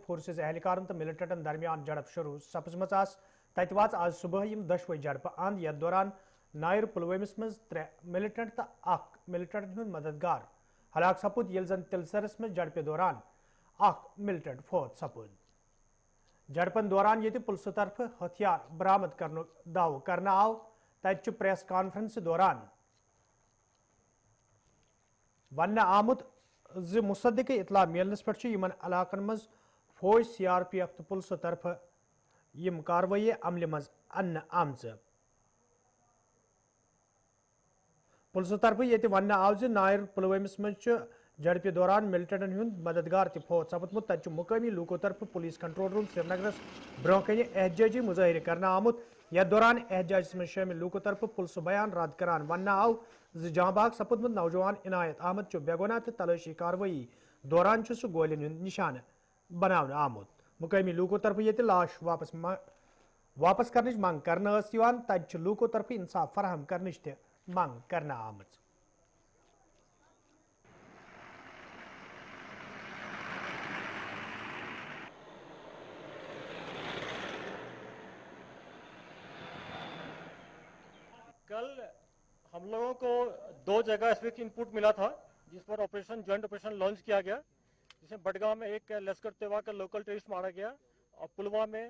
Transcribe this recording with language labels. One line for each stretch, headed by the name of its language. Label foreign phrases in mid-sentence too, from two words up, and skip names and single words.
Kashmiri: فورسز اہلکارن تو ملٹنٹن درمیان جڑپ شروع سپزمہ تتہ واژ آج صبح دشوے جڑپہ اند یتھ دوران نائر پلوامس مز 3 ملٹنٹ تو اخ ملٹنٹن ہند مددگار ہلاک سپد یل زن تلسرس مز جڑپہ دوران اخ ملٹنٹ فوت سپد جڑپن دوران یہ پلسو طرف ہتھیار برامد کرنے دعو کرنا آو تتہ پریس کانفرنس دوران ون آمت مصدقہ اطلاع ملنس پہ یمن علاقن مز فوج سی آر پی ایف تو پلسو طرف یم کاروٲیی عملہ مز ان آمژ پلسو طرف یہ ون آو نائر پلوامس مز جڑپہ دوران ملٹنٹن ہند مددگار تہ فوت سپدمت تتہ مقامی لوکو طرف پولیس کنٹرول روم سری نگرس برہ کن احتجاجی مظاہرہ کرنا آمت یتھ دوران احتجاجس مز شامل لوکو طرف پلسو بیان رد کران ون آو جاں باغ سپدمت نوجوان عنایت احمد بے گناہ تو تلاشی کاروٲیی دوران سہ گولین ہند نشانہ بناونہ آمت مقامی لوکو طرف یہ لاش واپس کرنچ منگ کرنا تتہ لوکو طرف انصاف فراہم کرنچ تہ منگ کرنا آمت
Urdu: کل ہم لوگوں کو 2 جگہ اس وقت ان پٹ ملا تھا جس پر
English: joint operation launch
Urdu: کیا گیا جس میں بڈگام میں ایک لشکر طیبہ کا
English: local terrorist
Urdu: مارا گیا اور پلوامہ میں